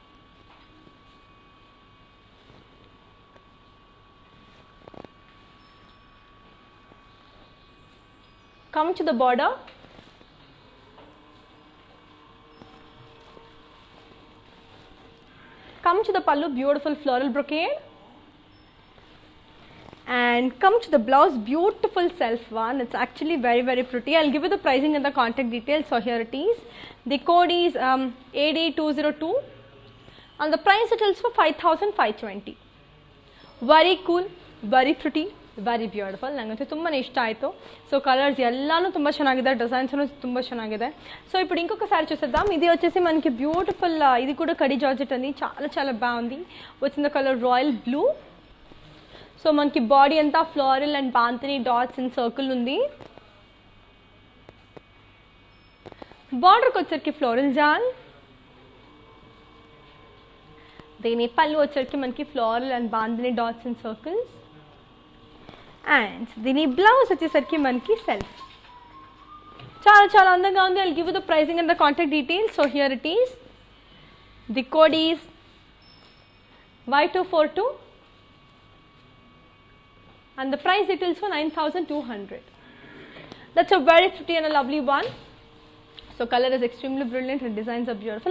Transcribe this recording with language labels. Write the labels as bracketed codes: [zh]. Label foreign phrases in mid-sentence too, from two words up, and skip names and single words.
[en] Coming to the border, come to the pallu, beautiful floral brocade, and come to the blouse, beautiful self one. It's actually very pretty. I'll give you the pricing and the contact details. So here it is. The code is AD202 and the price it is for 5,520. Very cool, very pretty, very beautiful. [kn] ನನಗಂತೂ ತುಂಬಾ ಇಷ್ಟ ಆಯಿತು. [en] so colours [kn] ಎಲ್ಲಾನು ತುಂಬ ಚೆನ್ನಾಗಿದೆ, డిజైన్స్ ತುಂಬ ಚೆನ್ನಾಗಿದೆ. [te] సో ఇప్పుడు ఇంకొక సారీ చూసేద్దాం. ఇది వచ్చేసి మనకి బ్యూటిఫుల్, ఇది కూడా కడి జార్జెట్ అండి, చాలా చాలా బాగుంది. వచ్చిన కలర్ [en] royal blue. [te] సో మనకి బాడీ అంతా [en] floral and bandhani dots in circle [te] ఉంది. బార్డర్కి వచ్చరికి ఫ్లోరల్ జాల్. దీని పళ్ళు వచ్చరికి మనకి [en] floral and bandhani dots in circles. [te] అండ్ దీని బ్లౌజ్ వచ్చేసరికి మనకి సెల్ఫ్. చాలా చాలా అందంగా ఉంది. [en] I'll give you the pricing and the contact details. So here it is. the code is Y242 and the price details for 9,200. That's a very pretty and a lovely one. So color is extremely brilliant and designs are beautiful.